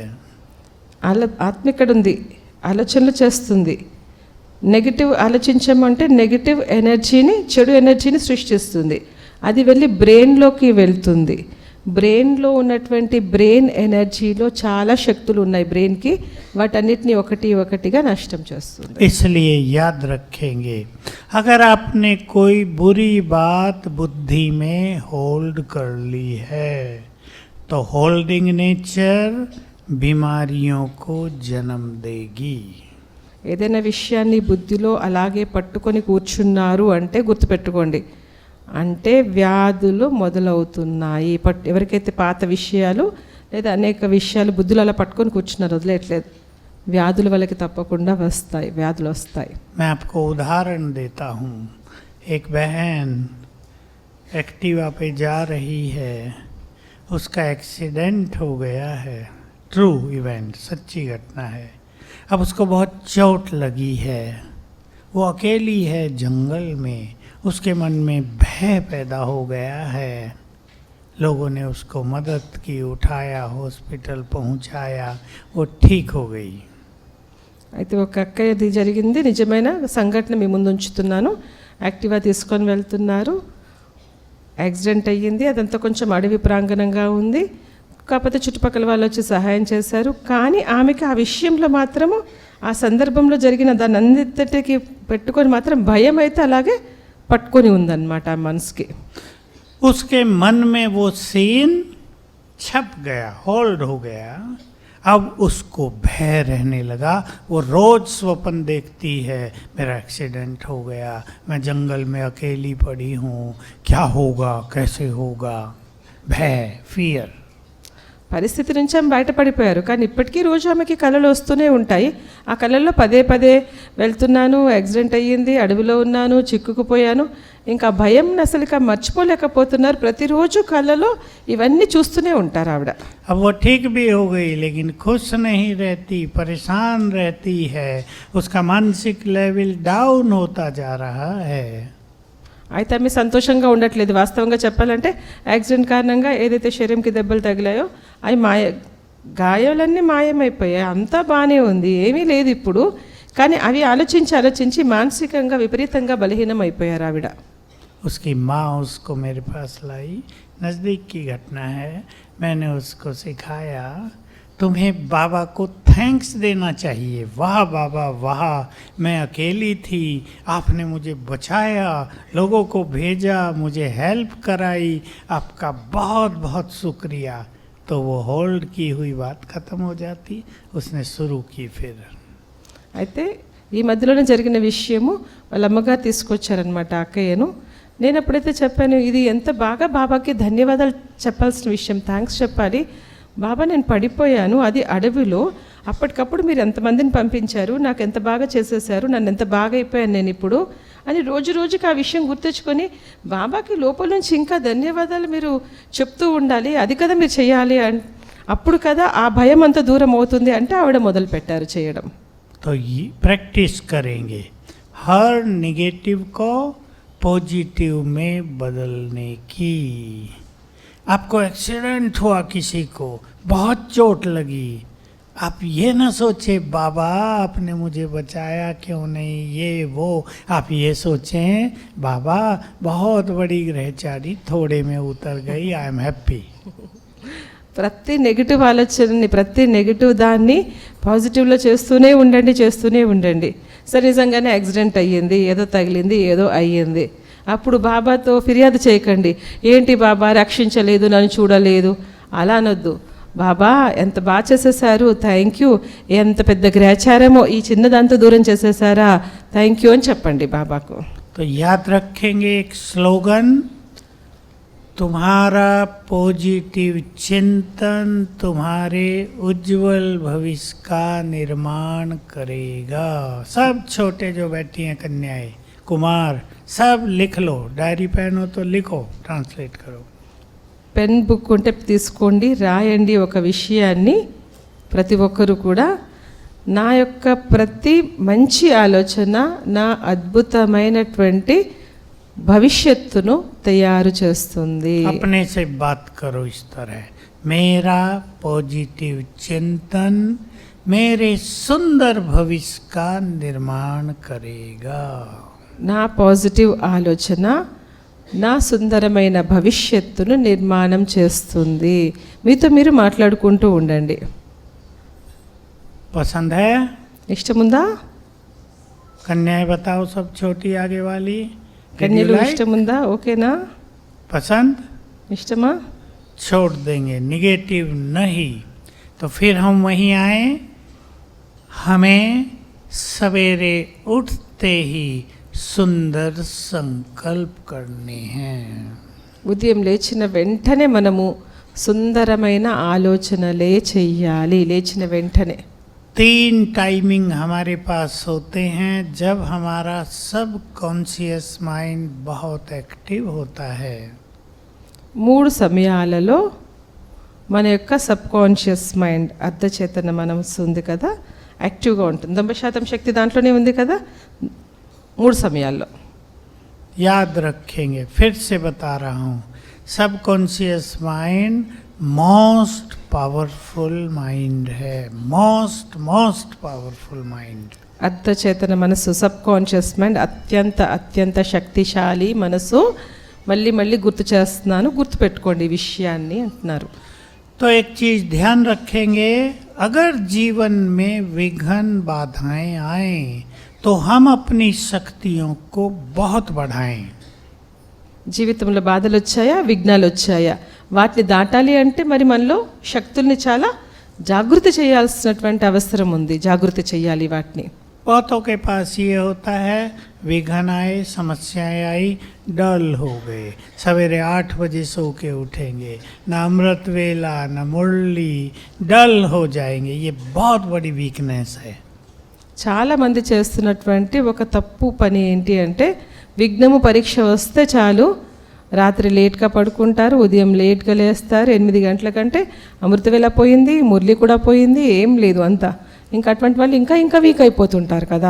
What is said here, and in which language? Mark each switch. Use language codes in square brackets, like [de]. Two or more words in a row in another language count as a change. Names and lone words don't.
[te] ఆత్మ ఇక్కడ ఉంది, ఆలోచనలు చేస్తుంది. నెగిటివ్ ఆలోచించామంటే [en] negative energy, [te] చెడు ఎనర్జీని సృష్టిస్తుంది. అది వెళ్ళి బ్రెయిన్లోకి వెళ్తుంది. బ్రెయిన్లో ఉన్నటువంటి [en] brain energy [te] చాలా శక్తులు ఉన్నాయి బ్రెయిన్కి, వాటన్నిటిని ఒకటిగా నష్టం చేస్తుంది. [hi] इसलिए याद रखेंगे, अगर आपने कोई बुरी बात बुद्धि में होल्ड कर ली है तो [en] holding nature [hi] बीमारियों को जन्म देगी। [te] ఏదైనా విషయాన్ని బుద్ధిలో అలాగే పట్టుకొని కూర్చున్నారు అంటే గుర్తుపెట్టుకోండి, అంటే వ్యాధులు మొదలవుతున్నాయి. ఎవరికైతే పాత విషయాలు లేదా అనేక విషయాలు బుద్ధులు అలా పట్టుకొని కూర్చున్నారు, వదిలేయట్లేదు, వ్యాధులు వాళ్ళకి తప్పకుండా వస్తాయి, వ్యాధులు వస్తాయి. [hi] मैं आपको उदाहरण देता हूँ. एक बहन एक्टिवा पे जा रही है, उसका एक्सीडेंट हो गया है. [en] true event, [hi] सच्ची घटना है. अब उसको बहुत चोट लगी है, वो अकेली है जंगल में. उसके मन में भय पैदा हो गया है. लोगों ने उसको मदद की, उठाया, हॉस्पिटल पहुंचाया, वो ठीक हो गई. [te] అయితే ఒక అక్కది జరిగింది నిజమైన సంఘటన మీ ముందు ఉంచుతున్నాను. యాక్టివా తీసుకొని వెళ్తున్నారు, యాక్సిడెంట్ అయ్యింది. అదంతా కొంచెం అడవి ప్రాంగణంగా ఉంది, కాకపోతే చుట్టుపక్కల వాళ్ళు వచ్చి సహాయం చేశారు. కానీ ఆమెకి ఆ విషయంలో మాత్రము ఆ సందర్భంలో జరిగిన దాన్ని అంతటికి పెట్టుకొని మాత్రం భయం అయితే అలాగే పట్టుకొని ఉందన్నమాట ఆ మనసుకి. [hi] उसके मन में वो सीन छप गया, होल्ड हो गया. अब उसको भय रहने लगा. वो रोज स्वप्न देखती है, मेरा एक्सीडेंट हो गया, मैं जंगल में अकेली पड़ी हूँ, क्या होगा, कैसे होगा. भय, फियर. [te] పరిస్థితి నుంచి ఆమె బయటపడిపోయారు, కానీ ఇప్పటికీ రోజు ఆమెకి కళలు వస్తూనే ఉంటాయి. ఆ కళల్లో పదే పదే వెళ్తున్నాను, యాక్సిడెంట్ అయ్యింది, అడవిలో ఉన్నాను, చిక్కుకుపోయాను, ఇంకా భయం అసలు ఇక మర్చిపోలేకపోతున్నారు. ప్రతిరోజు కళలో ఇవన్నీ చూస్తూనే ఉంటారు ఆవిడ. [hi] अब वो ठीक भी हो गई, लेकिन खुश नहीं रहती, परेशान रहती है. उसका मानसिक [en] level down [hi] होता जा रहा है. [te] అయితే ఆమె సంతోషంగా ఉండట్లేదు. వాస్తవంగా చెప్పాలంటే యాక్సిడెంట్ కారణంగా ఏదైతే శరీరంకి దెబ్బలు తగిలాయో అవి గాయాలన్నీ మాయమైపోయాయి, అంతా బాగానే ఉంది, ఏమీ లేదు ఇప్పుడు. కానీ అవి ఆలోచించి మానసికంగా విపరీతంగా బలహీనం అయిపోయారు ఆవిడ. [hi] उसकी माँ उसको मेरे पास लाई. नज़दीक की घटना है. मैंने उसको सिखाया, तुम्हें बाबा को थैंक्स देना चाहिए. वाह बाबा वाह, मैं अकेली थी, आपने मुझे बचाया, लोगों को भेजा, मुझे हेल्प कराई, आपका बहुत बहुत शुक्रिया. तो वो होल्ड की हुई बात ख़त्म हो जाती. उसने शुरू की फिर. [te] అయితే ఈ మధ్యలోనే జరిగిన విషయము వాళ్ళ అమ్మగారు తీసుకొచ్చారనమాట అక్కయ్యను. నేను ఎప్పుడైతే చెప్పాను, ఇది ఎంత బాగా బాబాకి ధన్యవాదాలు చెప్పాల్సిన విషయం, థ్యాంక్స్ చెప్పాలి. బాబా నేను పడిపోయాను, అది అడవిలో, అప్పటికప్పుడు మీరు ఎంతమందిని పంపించారు, నాకు ఎంత బాగా చేసేసారు, నన్ను ఎంత బాగా అయిపోయాను నేను ఇప్పుడు అని రోజు రోజుకి ఆ విషయం గుర్తుంచుకొని బాబాకి లోపల నుంచి ఇంకా ధన్యవాదాలు మీరు చెప్తూ ఉండాలి, అది కదా మీరు చేయాలి, అప్పుడు కదా ఆ భయం అంత దూరం అవుతుంది అంటే ఆవిడ మొదలు పెట్టారు చేయడం. [hi] तो ये प्रैक्टिस करेंगे हर निगेटिव को पॉजिटिव में बदलने की. आपको एक्सीडेंट हुआ, किसी को बहुत चोट लगी, आप ये ना सोचे बाबा आपने मुझे बचाया क्यों नहीं, ये वो. आप ये सोचें बाबा बहुत बड़ी ग्रहचारी थोड़े में उतर गई, [en] I am happy. [te] ప్రతి నెగిటివ్ ఆలోచనని, ప్రతి నెగిటివ్ దాన్ని పాజిటివ్లో చేస్తూనే ఉండండి. సరే నిజంగానే యాక్సిడెంట్ అయ్యింది, ఏదో తగిలింది, ఏదో అయ్యింది, అప్పుడు బాబాతో ఫిర్యాదు చేయకండి, ఏంటి బాబా రక్షించలేదు, నన్ను చూడలేదు, అలా అనొద్దు. బాబా ఎంత బాగా చేసేసారు, [en] thank you, [te] ఎంత పెద్ద గ్రహచారమో ఈ చిన్నదంతా దూరం చేసేసారా, [en] thank you [te] అని చెప్పండి బాబాకు. [hi] तो याद रखेंगे एक स्लोगन, तुम्हारा पॉजिटिव चिंतन तुम्हारे उज्जवल भविष्य का निर्माण करेगा. सब छोटे जो बैठी हैं कन्याएं, कुमार, सब लिख लो. [en] diary pen [hi] हो तो लिखो, ट्रांसलेट करो. [en] pen book [te] ఉంటే తీసుకోండి, రాయండి ఒక విషయాన్ని. ప్రతి ఒక్కరు కూడా నా యొక్క ప్రతి మంచి ఆలోచన నా అద్భుతమైనటువంటి భవిష్యత్తును తయారు చేస్తుంది. [hi] अपने से बात करो इस तरह, मेरा पॉजिटिव चिंतन मेरे सुंदर भविष्य का निर्माण करेगा. [te] నా పాజిటివ్ ఆలోచన నా సుందరమైన భవిష్యత్తును నిర్మాణం చేస్తుంది. మీతో మీరు మాట్లాడుకుంటూ ఉండండి. [hi] पसंद है? [te] ఇష్టముందా? [hi] कन्याएं बताओ, सब छोटी आगे वाली. [te] కన్యలు ఇష్టముందా? ఓకేనా? [hi] पसंद? [te] ఇష్టమా? [hi] छोड़ देंगे, निगेटिव नहीं. तो फिर हम वहीं आए. हमें सवेरे उठते ही सुंदर संकल्प करने हैं। [te] ఉదయం లేచిన వెంటనే మనము సుందరమైన ఆలోచనలే చెయ్యాలి. లేచిన వెంటనే [hi] 3 टाइमिंग हमारे पास होते हैं जब हमारा [en] subconscious mind [hi] बहुत एक्टिव होता है। [te] 3 సమయాలలో మన యొక్క [en] subconscious mind [te] అర్ధచేతన మనసు ఉంది కదా, యాక్టివ్గా ఉంటుంది. 90% శక్తి దాంట్లోనే ఉంది కదా 3 సమయాల్లో. [hi] याद रखेंगे, फिर से बता रहा हूँ, [en] subconscious mind most powerful mind [hi] है, [en] most powerful mind. [te] అర్ధచేతన మనసు [en] subconscious mind [te] అత్యంత శక్తిశాలి మనసు. మళ్ళీ మళ్ళీ గుర్తు చేస్తున్నాను, గుర్తుపెట్టుకోండి ఈ విషయాన్ని అంటున్నారు. [hi] तो एक चीज ध्यान रखेंगे, अगर जीवन में विघ्न बाधाएं आए तो हम अपनी शक्तियों को बहुत बढ़ाएं। [te] జీవితంలో బాధలు వచ్చాయా, విఘ్నాలు వచ్చాయా, వాటిని దాటాలి అంటే మరి మనలో శక్తుల్ని చాలా జాగృతి చేయాల్సినటువంటి అవసరం ఉంది. జాగృతి చేయాలి వాటిని. [hi] बहुतों के पास ये होता है, विघ्न आए, समस्याएं आई, डल हो गए, सवेरे 8 बजे सो के उठेंगे, न अमृत वेला न मुरली, डल हो जाएंगे। ये बहुत बड़ी वीकनेस है। [te] చాలామంది చేస్తున్నటువంటి ఒక తప్పు పని ఏంటి అంటే, విఘ్నము పరీక్ష వస్తే చాలు రాత్రి లేట్గా పడుకుంటారు, ఉదయం లేట్గా లేస్తారు. 8 గంటల కంటే అమృతవేళ పోయింది, మురళి కూడా పోయింది, ఏం లేదు అంతా. ఇంకా అటువంటి వాళ్ళు ఇంకా వీక్ అయిపోతుంటారు కదా.